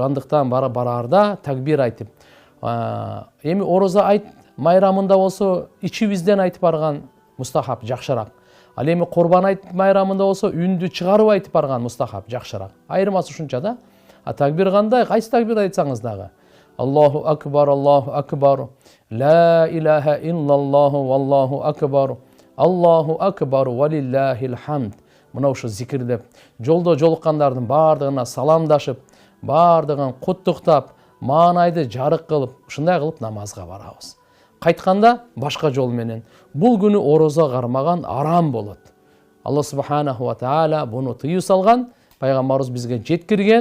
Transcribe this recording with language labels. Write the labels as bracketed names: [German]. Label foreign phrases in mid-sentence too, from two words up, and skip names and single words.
[Kyrgyz] Ошондуктан бараарда такбир айтып, Эми ороза айт майрамында болсо ичибизден айтып барган мустахаб жакшыраак. Ал эми Курбан айт майрамында болсо үндү чыгарып айтып барган мустахаб жакшыраак. Айырмасы ушунча да. Такбир кандай? Кайсы такбир айтсаңыз дагы. [Arabic] الله أكبر، الله أكبر. لا إله إلا الله والله أكبر. الله أكبر ولله الحمد. [Kyrgyz] Мына ушу зикирдеп, жолдо жолуккандардын бардыгына саламдашып, бардыгын куттуктап, маанайды жарык кылып, ушундай кылып намазга барабыз. Кайтканда башка жол менен. Бул күнү орозо кармаган арам болот. [Arabic] الله سبحانه وتعالى [Kyrgyz] буну тыюу салган, пайгамбарыбыз бизге жеткирген.